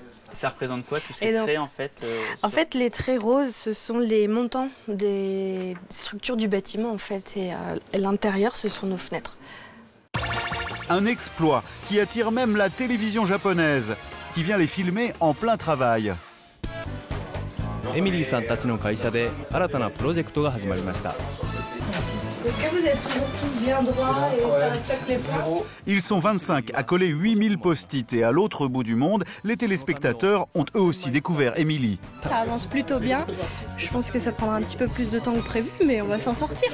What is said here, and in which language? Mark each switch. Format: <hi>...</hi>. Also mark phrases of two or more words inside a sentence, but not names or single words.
<fr>Ça représente quoi tous ces traits en fait En fait, les traits roses, ce sont les montants des structures du bâtiment en fait. Et l'intérieur, ce sont nos fenêtres. Un exploit qui attire même la télévision japonaise, qui vient les filmer en plein travail.</fr> <ja>エミリーさんたちの会社で新たなプロジェクトが始まりました。</ja> <fr>Est-ce que vous êtes toujours tous bien droits et ça respecte les points? Ils sont 25 à coller 8000 post-it et à l'autre bout du monde, les téléspectateurs ont eux aussi découvert Émilie. Ça avance plutôt bien. Je pense que ça prendra un petit peu plus de temps que prévu, mais on va s'en sortir.</fr>